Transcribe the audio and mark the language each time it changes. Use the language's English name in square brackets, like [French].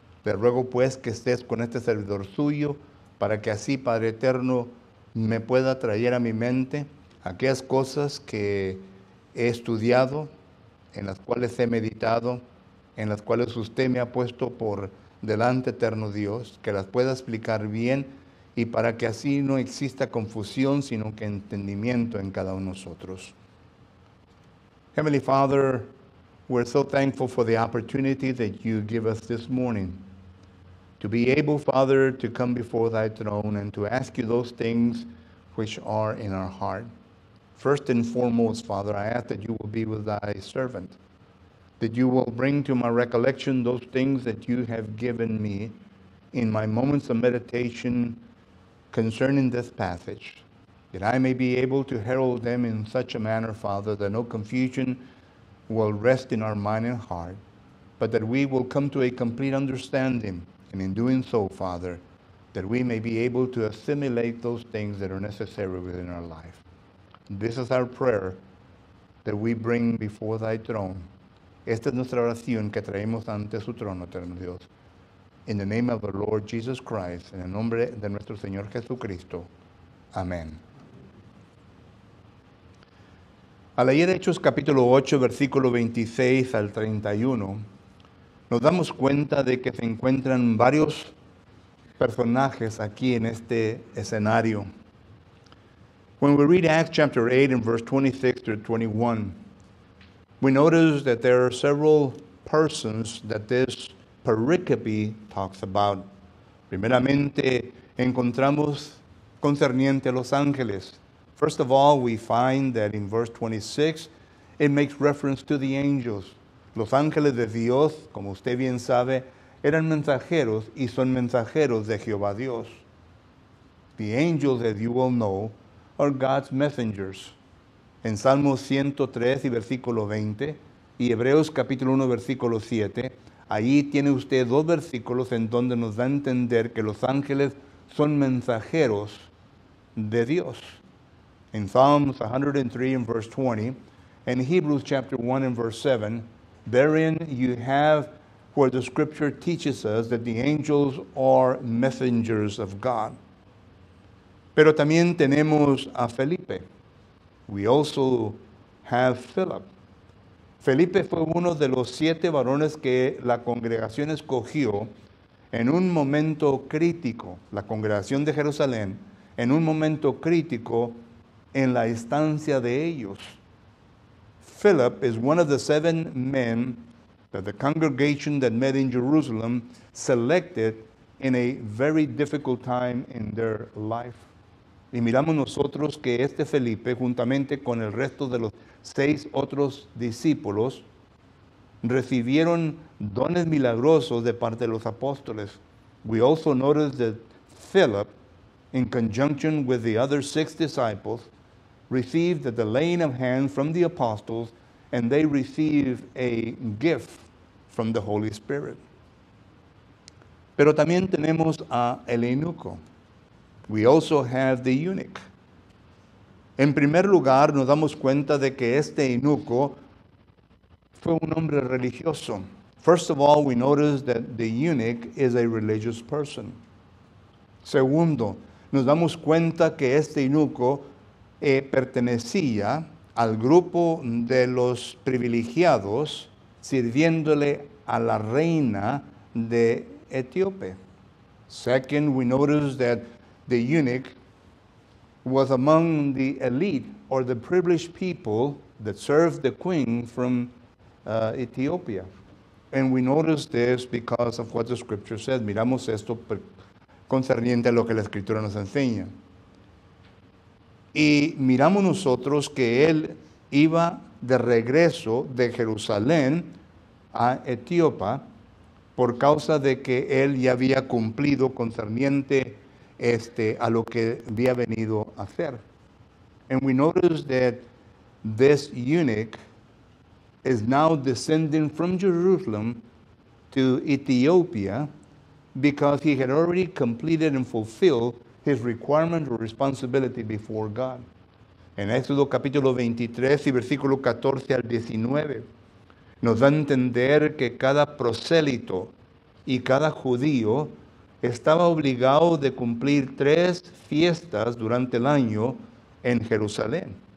[Spanish] Le ruego pues que estés con este servidor suyo, para que así, Padre eterno, me pueda traer a mi mente aquellas cosas que he estudiado, en las cuales he meditado, en las cuales usted me ha puesto por delante, eterno Dios, que las pueda explicar bien y para que así no exista confusión, sino que entendimiento en cada uno de nosotros. [English] Heavenly Father, we're so thankful for the opportunity that you give us this morning to be able, Father, to come before thy throne and to ask you those things which are in our heart. First and foremost, Father, I ask that you will be with thy servant, that you will bring to my recollection those things that you have given me in my moments of meditation concerning this passage, that I may be able to herald them in such a manner, Father, that no confusion will rest in our mind and heart, but that we will come to a complete understanding, and in doing so, Father, that we may be able to assimilate those things that are necessary within our life. This is our prayer that we bring before thy throne. [Spanish] Esta es nuestra oración que traemos ante su trono, eterno Dios. [English] In the name of the Lord Jesus Christ, [Spanish] en el nombre de nuestro Señor Jesucristo. Amén. Al leer Hechos capítulo 8, versículo 26 al 31, nos damos cuenta de que se encuentran varios personajes aquí en este escenario. [English] When we read Acts chapter 8 and verse 26 to 21, we notice that there are several persons that this pericope talks about. [Spanish] Primeramente, encontramos concerniente a los ángeles. [English] First of all, we find that in verse 26, it makes reference to the angels. [Spanish] Los ángeles de Dios, como usted bien sabe, eran mensajeros y son mensajeros de Jehová Dios. [English] The angels, as you all know, are God's messengers. [Spanish] En Salmos 103 y versículo 20 y Hebreos capítulo 1 versículo 7, allí tiene usted dos versículos en donde nos da a entender que los ángeles son mensajeros de Dios. [English] In Psalms 103 and verse 20, and Hebrews chapter 1 and verse 7, therein you have where the scripture teaches us that the angels are messengers of God. [Spanish] Pero también tenemos a Felipe. [English] We also have Philip. [Spanish] Felipe fue uno de los 7 varones que la congregación escogió en un momento crítico, la congregación de Jerusalén, en un momento crítico en la estancia de ellos. [English] Philip is one of the 7 men that the congregation that met in Jerusalem selected in a very difficult time in their life. [Spanish] Y miramos nosotros que este Felipe, juntamente con el resto de los 6 otros discípulos, recibieron dones milagrosos de parte de los apóstoles. [English] We also notice that Philip, in conjunction with the other 6 disciples, received the laying of hands from the apostles, and they received a gift from the Holy Spirit. [Spanish] Pero también tenemos a el eunuco. [English] We also have the eunuch. [Spanish] En primer lugar, nos damos cuenta de que este eunuco fue un hombre religioso. [English] First of all, we notice that the eunuch is a religious person. [Spanish] Segundo, nos damos cuenta que este eunuco pertenecía al grupo de los privilegiados sirviéndole a la reina de Etíope. [English] Second, we notice that the eunuch was among the elite or the privileged people that served the queen from Ethiopia. And we notice this because of what the scripture says. [Spanish] Miramos esto concerniente a lo que la escritura nos enseña. Y miramos nosotros que él iba de regreso de Jerusalén a Etiopía por causa de que él ya había cumplido concerniente a lo que había venido a hacer. [English] And we notice that this eunuch is now descending from Jerusalem to Ethiopia because he had already completed and fulfilled his requirement or responsibility before God. [Spanish] En Éxodo capítulo 23 y versículo 14 al 19 nos da a entender que cada prosélito y cada judío estaba obligado de cumplir 3 fiestas durante el año en Jerusalén.